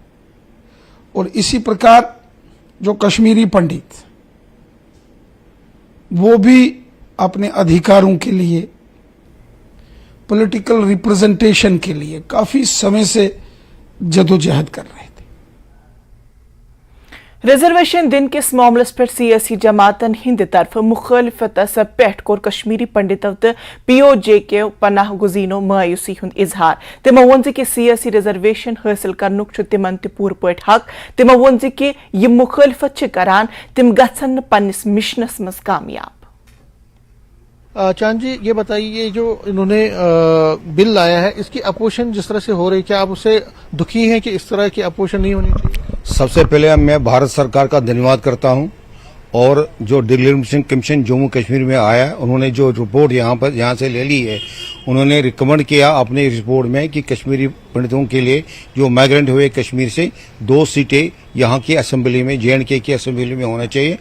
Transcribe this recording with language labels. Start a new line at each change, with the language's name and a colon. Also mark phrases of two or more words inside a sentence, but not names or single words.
Hindi: और इसी प्रकार जो कश्मीरी पंडित वो भी अपने अधिकारों के लिए,
English: political representation
Hindi: के लिए काफी समय से जदोजहद कर रहे थे।
Kashmiri: रिजर्वेशन दिन किस मामलस पर सियासी जमातन हिंद तरफ मुखालफतस पे कोर कश्मीरी पंडितों तो POJ के पनाह गुजीनो मायूसी हुंद इजहार। तिमो वोन कि सियासी रिजर्वेशन हासिल करनुक तिमन ते पूर पट हक। तिमो वोन कि यह मुखालफत करान तिम गछन पन्निस मिशनस मज कामयाब।
Hindi: चांद जी, ये बताइए, जो इन्होंने बिल लाया है इसकी अपोजिशन जिस तरह से हो रही, क्या आप उससे दुखी हैं कि इस तरह की अपोजिशन नहीं होनी चाहिए? सबसे पहले मैं भारत सरकार का धन्यवाद करता हूं, और जो
English: delimitation commission
Hindi: जम्मू कश्मीर में आया, उन्होंने जो रिपोर्ट यहाँ से ले ली है, उन्होंने रिकमेंड किया अपने रिपोर्ट में कि कश्मीरी पंडितों के लिए जो माइग्रेंट हुए कश्मीर से 2 सीटें यहाँ की असेंबली में, JNK की असेंबली में होना चाहिए।